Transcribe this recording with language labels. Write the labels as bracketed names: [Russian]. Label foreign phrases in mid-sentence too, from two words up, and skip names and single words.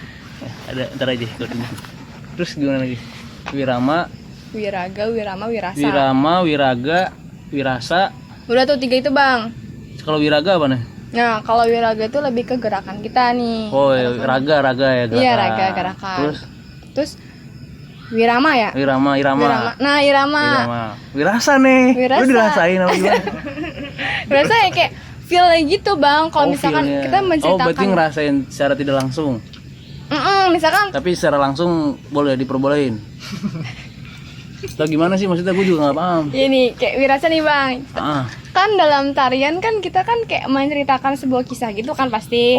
[Indonesian] Ada ntar aja gue tunjukin. Terus gimana lagi? Wirama, Wiraga, Wirama, Wirasa. Wirama, Wiraga, Wirasa. Udah tuh 3 itu Bang. Kalau Wiraga apa nih? Nah, kalau Wiraga itu lebih ke gerakan kita nih. Oh, ya, raga ya gerakan. Iya, raga, gerakan. Terus Wirama ya? Irama. Nah, Irama. Wirasa nih. Wirasa. Lu dirasain apa gimana? Wirasa ya kayak feel gitu Bang. Kalau misalkan feel-nya. kita menceritakan. Oh, berarti ngerasain secara tidak langsung. Misalkan Tapi secara langsung boleh diperbolehin. Atau gimana sih maksudnya gue juga nggak paham. ini kayak Wirasa nih Bang. Kan dalam tarian kan kita kan kayak menceritakan sebuah kisah gitu kan pasti.